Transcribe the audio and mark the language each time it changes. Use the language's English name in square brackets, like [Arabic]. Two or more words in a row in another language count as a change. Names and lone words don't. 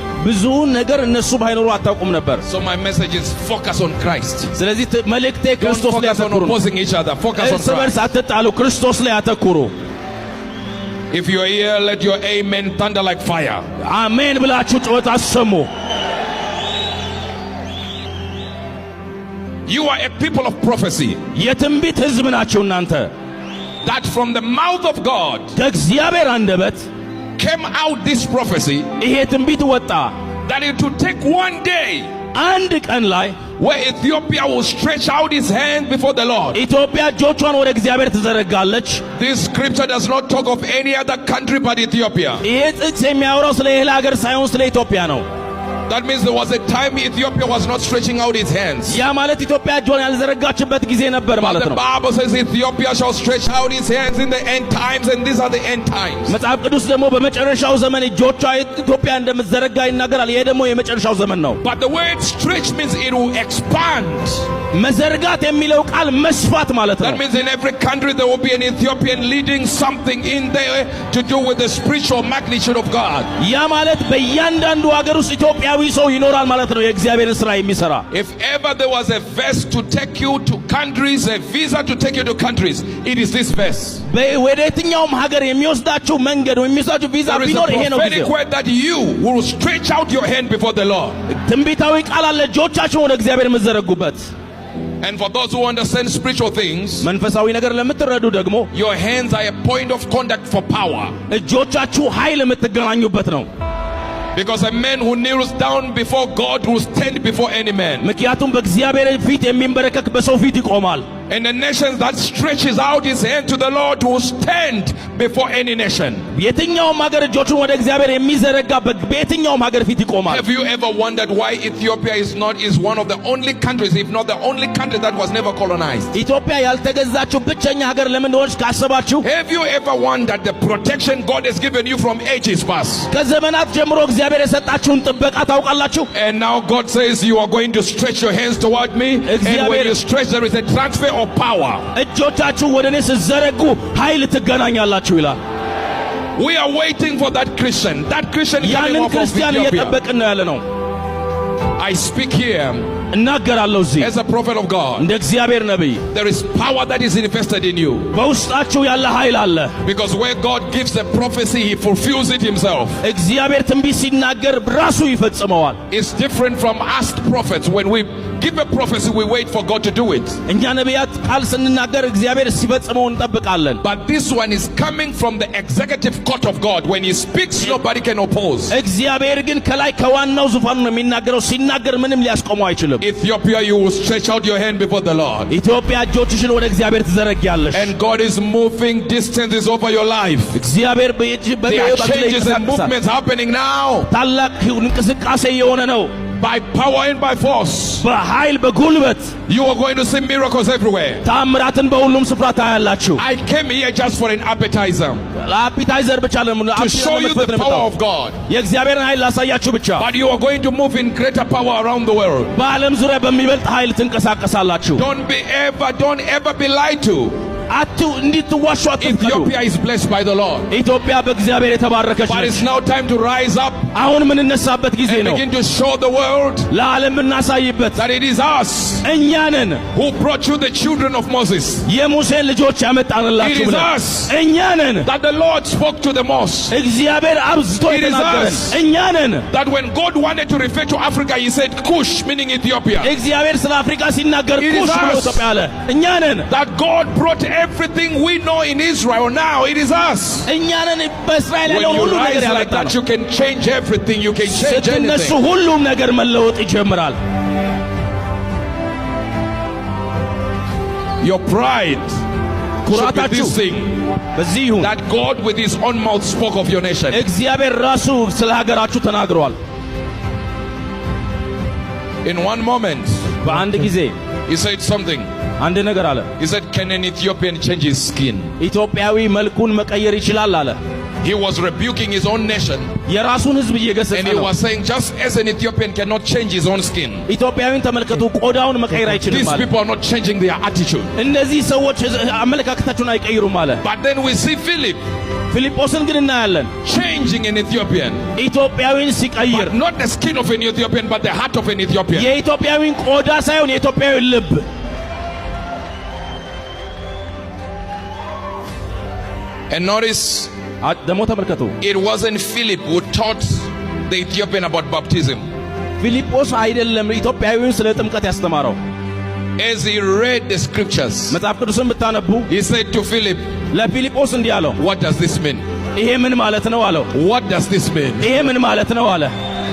[Amharic] ብዙ ነገር እነሱ ባይኖሩ አታውቁም ነበር። [English] So my message is focus on Christ. [Amharic] ስለዚህ መልእክቴ [English] Don't [Amharic] ክርስቶስ ላይ [English] focus on [Amharic] አተኩሩ። [English] opposing each other. Focus on [Amharic] እርስ በርስ [English] Christ. [Amharic] አትጣሉ፣ ክርስቶስ ላይ አተኩሩ። [English] If you are here, let your amen thunder like fire. [Amharic] አሜን ብላችሁ ጩኸት አሰሙ። [English] You are a people of prophecy. [Amharic] የትንቢት ሕዝብ ናችሁ እናንተ። [English] That from the mouth of God [Amharic] ከእግዚአብሔር አንደበት [English] came out this prophecy [Amharic] ይሄ ትንቢት ወጣ። [English] that it would take one day [Amharic] አንድ ቀን ላይ [English] where Ethiopia will stretch out its hand before the Lord. [Amharic] ኢትዮጵያ እጆቿን ወደ እግዚአብሔር ትዘረጋለች። [English] This scripture does not talk of any other country but Ethiopia. [Amharic] ይሄ ጥቅስ የሚያወራው ስለ ሌላ ሀገር ሳይሆን ስለ ኢትዮጵያ ነው። [English] That means there was a time Ethiopia was not stretching out its hands. [Amharic] ያ ማለት ኢትዮጵያ እጇን ያልዘረጋችበት ጊዜ ነበር ማለት ነው። [English] The Bible says Ethiopia shall stretch out its hands in the end times, and these are the end times. [Amharic] መጽሐፍ ቅዱስ ደግሞ በመጨረሻው ዘመን እጆቿ ኢትዮጵያ እንደምትዘረጋ ይናገራል። ይሄ ደግሞ የመጨረሻው ዘመን ነው። [English] But the word stretch means it will expand. [Amharic] መዘርጋት የሚለው ቃል መስፋት ማለት ነው። [English] That means in every country there will be an Ethiopian leading something in there to do with the spiritual magnitude of God. [Amharic] ያ ማለት በእያንዳንዱ ሀገር ውስጥ ኢትዮጵያዊ ሰው ይኖራል ማለት ነው የእግዚአብሔርን ሥራ የሚሰራ። [English] If ever there was a verse to take you to countries, a visa to take you to countries, it is this verse. [Amharic] ወደ የትኛውም ሀገር የሚወስዳችሁ መንገድ ወይ የሚወስዳችሁ ቪዛ ቢኖር ይሄ ነው። [English] prophetic word that you will stretch out your hand before the Lord. [Amharic] ትንቢታዊ ቃል አለ እጆቻችሁን ወደ እግዚአብሔር የምትዘረጉበት። [English] And for those who understand spiritual things, [Amharic] መንፈሳዊ ነገር ለምትረዱ ደግሞ [English] your hands are a point of contact for power. [Amharic] እጆቻችሁ ኃይል የምትገናኙበት ነው። [English] Because a man who kneels down before God will stand before any man. [Amharic] ምክንያቱም በእግዚአብሔር ፊት የሚንበረከክ በሰው ፊት ይቆማል። [English] And the nation that stretches out his hand to the Lord will stand before any nation. [Amharic] የትኛውም ሀገር እጆቹን ወደ እግዚአብሔር የሚዘረጋ በየትኛውም ሀገር ፊት ይቆማል። [English] Have you ever wondered why Ethiopia is one of the only countries, if not the only country, that was never colonized? [Amharic] ኢትዮጵያ ያልተገዛችው ብቸኛ ሀገር ለምን እንደሆነች ካሰባችሁ? [English] Have you ever wondered the protection God has given you from ages past? [Amharic] ከዘመናት ጀምሮ እግዚአብሔር የሰጣችሁን ጥበቃ ታውቃላችሁ? [English] And now God says you are going to stretch your hands toward me, and when you stretch there is a transfer of power. [Amharic] እጆቻችሁ ወደ እኔ ስትዘረጉ ኃይል ትገናኛላችሁ ይላል። [English] We are waiting for that Christian coming [Amharic] ያንን [English] off of [Amharic] ክርስቲያን [English] Ethiopia. [Amharic] እየጠበቅን ነው ያለ ነው። [English] I speak here [Amharic] እናገራለሁ እዚህ [English] as a prophet of God. [Amharic] እንደ እግዚአብሔር ነብይ። [English] There is power that is invested in you. [Amharic] በውስጣችሁ ያለ ኃይል አለ። [English] Because where God gives a prophecy, He fulfills it Himself. [Amharic] እግዚአብሔር ትንቢት ሲናገር ራሱ ይፈጽመዋል። [English] It's different from us prophets. When we give a prophecy, we wait for God to do it. [Amharic] እኛ ነቢያት ቃል ስንናገር እግዚአብሔር ሲፈጽመው እንጠብቃለን። [English] But this one is coming from the executive court of God. When He speaks, nobody can oppose. [Amharic] እግዚአብሔር ግን ከላይ ከዋናው ዙፋኑ ነው የሚናገረው። ሲናገር ምንም ሊያስቆመው አይችልም። [English] Ethiopia, you will stretch out your hand before the Lord. [Amharic] ኢትዮጵያ እጆችሽን ወደ እግዚአብሔር ትዘረጊያለሽ። [English] And God is moving distances over your life. [Amharic] እግዚአብሔር [English] There are changes and movements happening now. [Amharic] ታላቅ እንቅስቃሴ የሆነ ነው። [English] By power and by force. [Amharic] በኃይል በጉልበት [English] You are going to see miracles everywhere. [Amharic] ታምራትን በሁሉም ስፍራ ታያላችሁ። [English] I came here just for an appetizer. [Amharic] ለአፒታይዘር ብቻ [English] to show you the power of God. [Amharic] የእግዚአብሔርን ኃይል ላሳያችሁ ብቻ። [English] But you are going to move in greater power around the world. [Amharic] በዓለም ዙሪያ በሚበልጥ ኃይል ትንቀሳቀሳላችሁ። [English] Don't ever be lied to. [Amharic] እንድትዋሹ አትፍቀዱ። [English] Ethiopia is blessed by the Lord. [Amharic] ኢትዮጵያ በእግዚአብሔር የተባረከች [English] But [Amharic] ነች። [English] it's now time to rise up [Amharic] አሁን የምንነሳበት ጊዜ [English] and [Amharic] ነው። [English] begin to show the world [Amharic] ለዓለም እናሳይበት [English] that it is us [Amharic] እኛ ነን [English] who brought you the children of Moses. [Amharic] የሙሴን ልጆች ያመጣንላችሁ [English] It is [Amharic] ብለን [English] us [Amharic] እኛ ነን [English] that the Lord spoke to the most. [Amharic] እግዚአብሔር አብዝቶ [English] It is [Amharic] የተናገረን [English] us [Amharic] እኛ ነን። [English] that when God wanted to refer to Africa, He said Cush, meaning Ethiopia. [Amharic] እግዚአብሔር ስለ አፍሪካ ሲናገር [English] It is [Amharic] ኩሽ ብሎ [English] us. [Amharic] ኢትዮጵያ አለ። እኛ ነን። [English] That God brought everything we know in Israel now. It is us. [Amharic] እኛ ነን በእስራኤል [English] When [Amharic] ያለውን [English] you [Amharic] ሁሉ [English] rise [Amharic] ነገር [English] like that, [Amharic] ያመጣነው። [English] you can change everything. You can change [Amharic] ስትነሱ [English] anything. [Amharic] ሁሉም ነገር መለወጥ ይጀምራል። [English] Your pride should be [Amharic] ኩራታችሁ [English] this thing [Amharic] በዚህ ይሁን። [English] that God with His own mouth spoke of your nation. [Amharic] እግዚአብሔር ራሱ ስለ ሀገራችሁ ተናግሯል። [English] In one moment, [Amharic] በአንድ ጊዜ [English] He said something. [Amharic] አንድ ነገር አለ። [English] He said, "Can an Ethiopian change his skin?" [Amharic] ኢትዮጵያዊ መልኩን መቀየር ይችላል አለ። [English] He was rebuking his own nation. [Amharic] የራሱን ሕዝብ እየገሰጸ [English] And he [Amharic] ነው። [English] was saying, just as an Ethiopian cannot change his own skin, [Amharic] ኢትዮጵያዊን ተመልከቱ፣ ቆዳውን መቀየር አይችልም [English] these [Amharic] አለ። [English] people are not changing their attitude. [Amharic] እነዚህ ሰዎች አመለካከታቸውን አይቀይሩም አለ። [English] But then we see Philip [Amharic] ፊልጶስን ግን እናያለን [English] changing an Ethiopian. [Amharic] ኢትዮጵያዊን ሲቀይር፣ [English] But not the skin of an Ethiopian, but the heart of an Ethiopian. [Amharic] የኢትዮጵያዊን ቆዳ ሳይሆን የኢትዮጵያዊን ልብ። [English] And notice, [Amharic] ደግሞ ተመልከቱ፣ [English] it wasn't Philip who taught the Ethiopian about baptism. [Amharic] ፊልጶስ አይደለም ኢትዮጵያዊውን ስለ ጥምቀት ያስተማረው። [English] As he read the scriptures, [Amharic] መጽሐፍ ቅዱስን ብታነቡ [English] he said to Philip, [Amharic] ለፊልጶስ እንዲህ አለው፣ [English] "What does this mean? [Amharic] ይሄ ምን ማለት ነው አለው። [English] What does this mean?" [Amharic] ይሄ ምን ማለት ነው አለ።